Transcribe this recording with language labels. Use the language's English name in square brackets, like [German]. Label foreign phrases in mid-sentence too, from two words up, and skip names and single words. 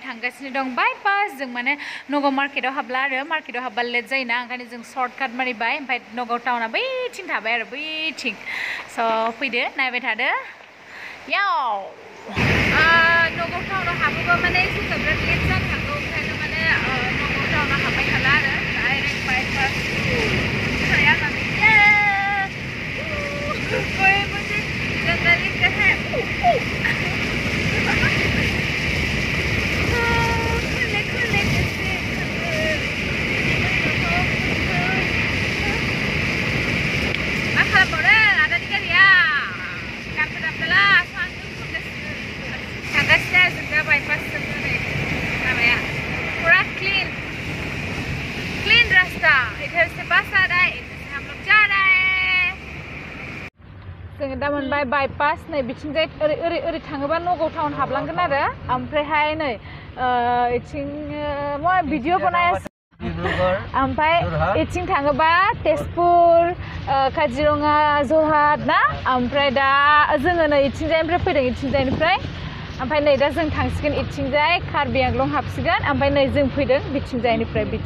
[Bodo] थांगासिनो दं बायपास जों माने नगाव मार्केटाव हाबला आरो मार्केटाव हाबबा लेट जायोना ओंखायनो जों सर्टकाट मारिबाय ओमफ्राय नगाव टाउना बैथिं थाबाय आरो बैथिं स' फैदो नायबाय थादो याव नगाव टाउनाव हाबोबा माने जोङो बिराद लेट जानो हागौ ओंखायनो माने नगाव टाउनाव हाबबाय थाला आरो [English] direct bypass [Hindi] कोई मुझे जंगली कहे [Bodo] खुले कैसे मा खालामबावदों आदानि गारिया गानफोर दामदोला थांगासिनो जों दा बायपासजों नै लामाया [Hindi] पुरा क्लीन रास्ता इधर से बस आ रहा है इधर से हम लोग जा रहे हैं [Bodo] जोङो दा मोनबाय बायपास नै बिथिंजाय ओरै थाङोबा नगाव टाउन हाबलांगोन आरो ओमफ्रायहाय नै इथिं भिडिअ बनाया ओमफ्राय इथिं थाङोबा तेजपुर काजिरङा जरहाट ना ओमफ्राय दा जोङो नै इथिंजायनिफ्राय फैदों इथिंजायनिफ्राय ओमफ्राय नै दा जों थांसिगोन इथिंजाय कार्बि आंलं हाबसिगोन ओमफ्राय नै जों फैदों बिथिंजायनिफ्राय